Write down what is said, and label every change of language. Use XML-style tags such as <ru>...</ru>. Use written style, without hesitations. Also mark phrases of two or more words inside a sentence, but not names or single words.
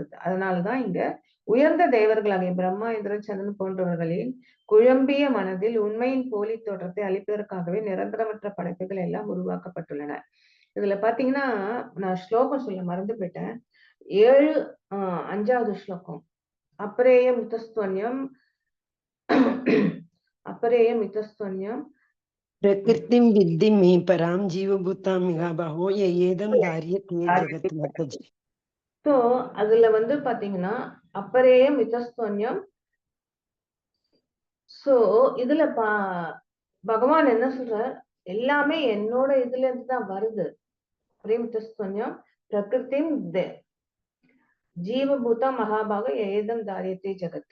<ta>அதனாலதான் இங்க உயர்ந்த தேவர்களாகிய பிரம்மா, இந்திரன், சந்திரன் போன்றவர்களின் குழம்பிய மனதில் உண்மையின் போலி தோற்றத்தை அளிப்பதற்காகவே நிரந்தரமற்ற படைப்புகள் எல்லாம் உருவாக்கப்பட்டுள்ளன. இதுல பாத்தீங்கன்னா நான் ஸ்லோகம் சொல்ல மறந்து போயிட்டேன். 5வது ஸ்லோகம்,</ta> <sa>अपरेयम् मितस्त्वन्यम् अपरेयम इतस्त्वन्यम प्रकृतिं विद्धि मे पराम जीवभूतां मिहाबहो येदं धार्यते जगत् माताजी.</sa> <ta>तो அதுல வந்து பாத்தீங்கன்னா</ta> <sa>अपरेयम् इत्तस्त्वन्यम्.</sa> <ta>சோ இதுல பகவான் என்ன சொல்றார், எல்லாமே என்னோட இதுல இருந்து தான் வருது.</ta> <sa>प्रेमित्तस्त्वन्यम् प्रकृतिम् जीवभूत महाभाग एतम् धारियत्तै जगत्तु.</sa>